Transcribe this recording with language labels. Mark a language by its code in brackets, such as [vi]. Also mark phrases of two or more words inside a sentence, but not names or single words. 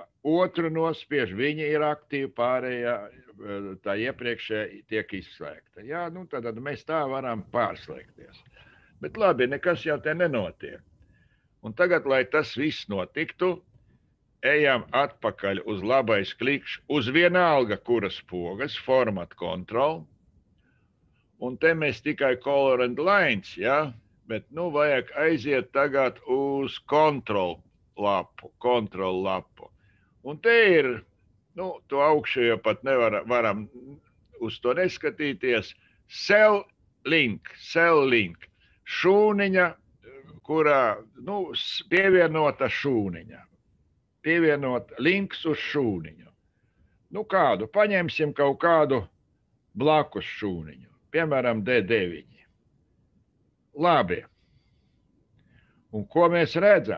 [lv] Otru nospiež, viņa ir aktīva, pārējā tā iepriekšējā tiek izslēgta. Jā, tad mēs tā varam pārslēgties. Bet labi, nekas jau te nenotiek. Un tagad, lai tas viss notiktu, ejam atpakaļ uz labais klikšķi, uz vienalga kuras pogas, [en] format control. [lv] Un te mēs tikai [en] color and lines, [lv] ja? Bet vajag aiziet tagad uz control lapu. Un te ir, to augšu jau pat varam uz to neskatīties, [en] cell link, [lv] šūniņa, kurā, pievienota šūniņa, pievienot links uz šūniņu. Kādu, paņemsim kaut kādu blakus šūniņu, piemēram, D9. Labi. Un ko mēs redzam?